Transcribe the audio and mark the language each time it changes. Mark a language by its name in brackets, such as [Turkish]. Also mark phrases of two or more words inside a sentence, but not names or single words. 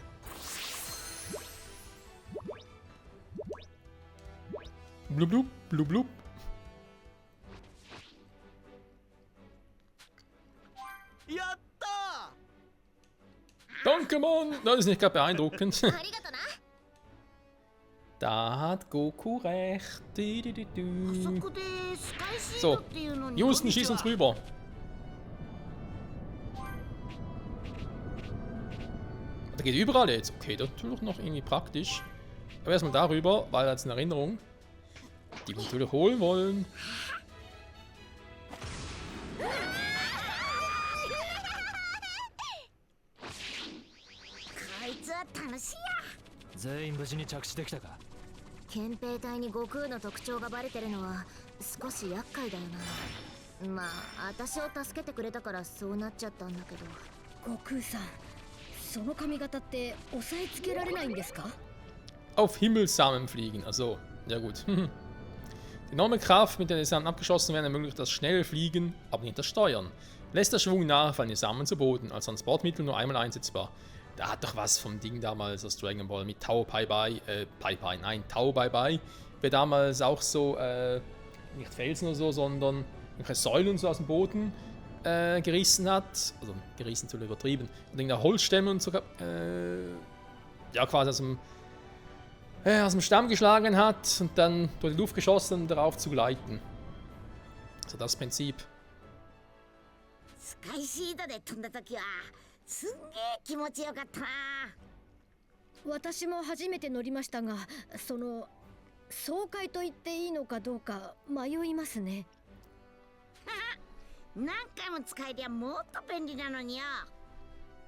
[German] Blub blub, blub blub. Danke, Mann! Nein, das ist nicht gerade beeindruckend. [Japanese] ありがとな [German] Da hat Goku recht. Du. [Japanese] そこでスカイシード [German] So, [Japanese] っていうのに [German] Houston, schieß uns rüber. Der geht überall jetzt. Okay, das ist natürlich noch irgendwie praktisch. Aber erstmal darüber, weil als eine Erinnerung, die wir natürlich holen wollen. [Japanese] こいつは楽しいや全員無事に着地できたか。憲兵隊に悟空の特徴がバレてるのは少し厄介だよなまあ私を助けてくれたからそうなっちゃったんだけど悟空さん。その髪型って押さえつけられないんですか？ [German] Auf Himmelssamen fliegen. Also, ja gut. Die enorme Kraft, mit der die Samen abgeschossen werden, ermöglicht das schnelle Fliegen, aber nicht das Steuern. Lässt der Schwung nach, fallen die Samen zu Boden, als Transportmittel nur einmal einsetzbar. Da hat doch was vom Ding damals aus Dragon Ball mit Tao Pai Pai, Tao Pai Pai, wer damals auch so, nicht Felsen oder so, sondern irgendwelche Säulen so aus dem Boden gerissen hat, also gerissen zu übertrieben, und irgendeine Holzstämme und so, ja quasi aus dem Stamm geschlagen hat und dann durch die Luft geschossen, um darauf zu gleiten. So das Prinzip. [Japanese] スカイシードで飛んだ時はすんげえ気持ちよかったな私も初めて乗りましたが、その爽快と言っていいのかどうか迷いますね。何回も使えりゃもっと便利なのによ